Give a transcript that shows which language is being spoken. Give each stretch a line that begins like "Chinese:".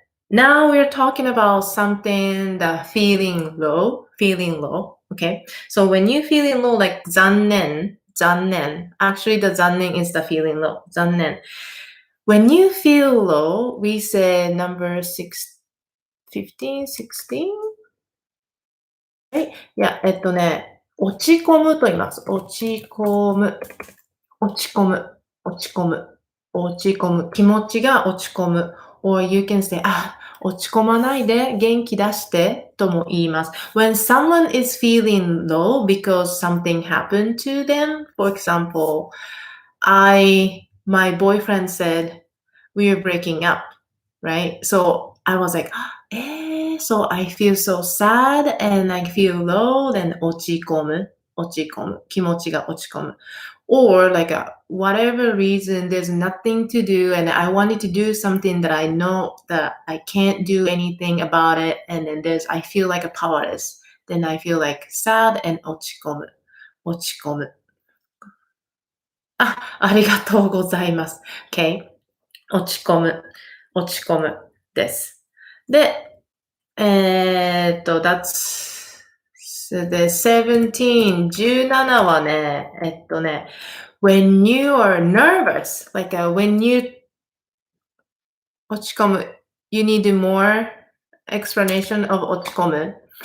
English: Now we're talking about something that feeling low. Okay? So when you feeling low, like 残念. Actually, the 残念 is the feeling low. 残念. When you feel low, we say number 15, 16?
Japanese: はい。いや、落ち込むと言います。落ち込む。落ち込む。落ち込む。落ち込む。気持ちが落ち込む。
English: or you can say,
Japanese: 落ち込まないで、元気出してとも言います。
English: When someone is feeling low because something happened to them, for example, my boyfriend said we were breaking up, right? So I was like, so I feel so sad and I feel low, then 落ち込む。
Japanese: 気持ちが落ち込む。
English: Or like whatever reason, there's nothing to do and I wanted to do something that I know that I can't do anything about it. And then I feel like a powerless. Then I feel like sad and 落ち込む。
Japanese: 落ち込む。ありがとうございます。 Okay. 落ち込むです。
English: で、that's the 17、17はね、when you are nervous, like when you 落ち込む、you need more explanation of 落ち込む。